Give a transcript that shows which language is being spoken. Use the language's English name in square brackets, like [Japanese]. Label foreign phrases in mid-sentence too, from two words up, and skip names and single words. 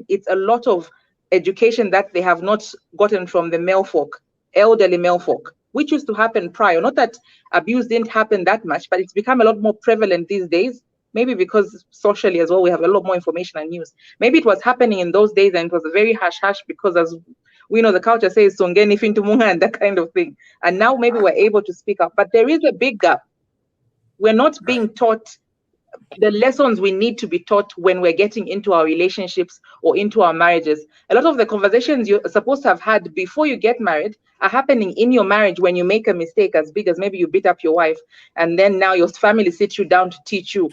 [English] It's a lot of education that they have not gotten from the male folk, elderly male folk, which used to happen prior. Not that abuse didn't happen that much, but it's become a lot more prevalent these days. Maybe because socially as well, we have a lot more information and news. Maybe it was happening in those days and it was a very hush-hush, because as we know, the culture says, [Bemba] Songeni fintu munga, [English] and that kind of thing. And now maybe we're able to speak up. But there is a big gap. We're not being taught the lessons we need to be taught when we're getting into our relationships or into our marriages. A lot of the conversations you're supposed to have had before you get married are happening in your marriage when you make a mistake as big as maybe you beat up your wife, and then now your family sits you down to teach you.